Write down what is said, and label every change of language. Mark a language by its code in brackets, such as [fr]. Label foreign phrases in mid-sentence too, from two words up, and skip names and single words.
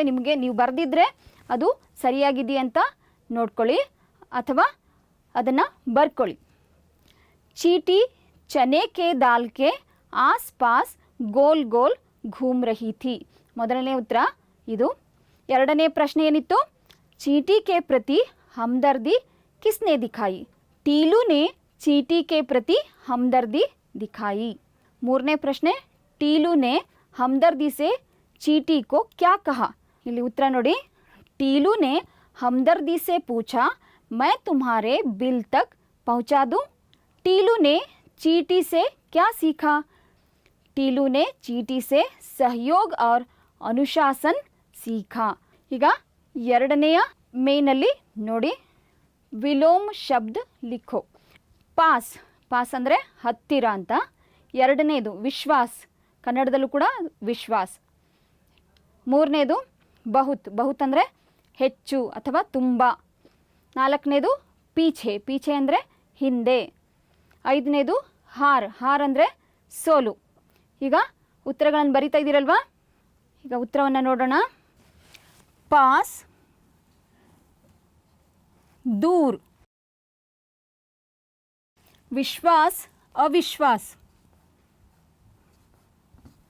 [kn] ನಿಮಗೆ ನೀವು ಬರೆದಿದ್ರೆ ಅದು ಸರಿಯಾಗಿದೆಯಾ ಅಂತ ನೋಡ್ಕೊಳ್ಳಿ ಅಥವಾ ಅದನ್ನು ಬರ್ಕೊಳ್ಳಿ. [hi] चींटी चने के दाल के आस पास गोल गोल घूम रही थी. [kn] ಮೊದಲನೇ ಉತ್ತರ ಇದು. ಎರಡನೇ ಪ್ರಶ್ನೆ ಏನಿತ್ತು? [hi] चींटी के प्रति हमदर्दी किसने दिखाई? टीलू ने चींटी के प्रति हमदर्दी दिखाई. [kn] ಮೂರನೇ ಪ್ರಶ್ನೆ, [hi] टीलू ने हमदर्दी से चींटी को क्या कहा? [kn] ಇಲ್ಲಿ ಉತ್ತರ ನೋಡಿ. [hi] ಟೀಲು ने हमदर्दी से पूछा, मैं तुम्हारे बिल तक पहुंचा दूं? टीलू ने चींटी से क्या सीखा? टीलू ने चींटी से सहयोग और अनुशासन सीखा. [kn] ಈಗ ಎರಡನೆಯ ಮೇನಲ್ಲಿ ನೋಡಿ, [hi] विलोम शब्द लिखो. [kn] ಪಾಸ್, ಪಾಸ್ ಅಂದರೆ ಹತ್ತಿರ ಅಂತ. ಎರಡನೇದು ವಿಶ್ವಾಸ್, ಕನ್ನಡದಲ್ಲೂ ಕೂಡ ವಿಶ್ವಾಸ್. ಮೂರನೇದು ಬಹುತ್, ಬಹುತ್ ಅಂದರೆ ಹೆಚ್ಚು ಅಥವಾ ತುಂಬ. ನಾಲ್ಕನೇದು ಪೀಛೆ, ಪೀಛೆ ಅಂದರೆ ಹಿಂದೆ. ಐದನೇದು ಹಾರ್, ಹಾರ್ ಅಂದರೆ ಸೋಲು. ಈಗ ಉತ್ತರಗಳನ್ನು ಬರಿತಾ ಇದ್ದೀರಲ್ವಾ? ಈಗ ಉತ್ತರವನ್ನು ನೋಡೋಣ. [hi] ಪಾಸ್ दूर, विश्वास अविश्वास,